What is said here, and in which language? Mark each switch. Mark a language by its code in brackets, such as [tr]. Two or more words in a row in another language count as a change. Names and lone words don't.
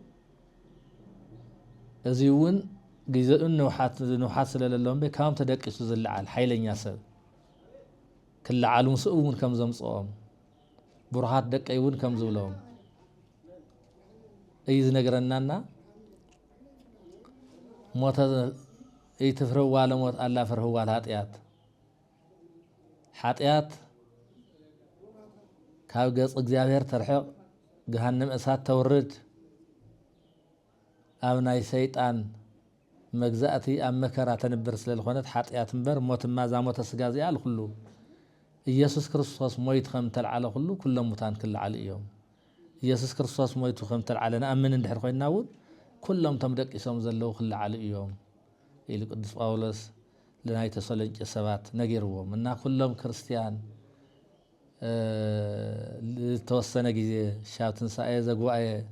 [ti] እዚ እውን ግዜኡን ንውሓት ስለለሎም በካም ተደቂሱ ዝለዓል ሓይለኛ ሰብ ክለዓሉ ምስኡ እውን ከም ዘምጽኦም ብሩሃት ደቀይ እውን ከም ዝብሎም እዩ ዝነገረናና ሞት [gez] ይትፍርዋ ለሞት አላ ፍርህዋ ለኃጢአት [ti] ኃጢአት ካብ ገጽ እግዚአብሔር ተርሕቕ ገሃነም እሳት ተውርድ ኣብ ናይ ሰይጣን መግዛእቲ ኣብ መከራ ተንብር ስለዝኾነት ኃጢአት እምበር ሞትማ ዛሞተ ስጋ እዚኣ ኩሉ ኢየሱስ ክርስቶስ ሞይት ከም ተልዓለ ኩሉ ኩሎም ሙታን ክለዓሉ እዮም ኢየሱስ ክርስቶስ ሞይቱ ከም ተልዓለ ንኣምን እንድሕር ኮይና እውን ኩሎም ቶም ደቂሶም ዘለው ክለዓሉ እዮም ኢሉ ቅዱስ ጳውሎስ ለናይ ተሰሎንቄ ሰባት ነጊርዎም እና ኩሎም ክርስቲያን ዝተወሰነ ጊዜ ሻብ ትንሳኤ ዘጉባኤ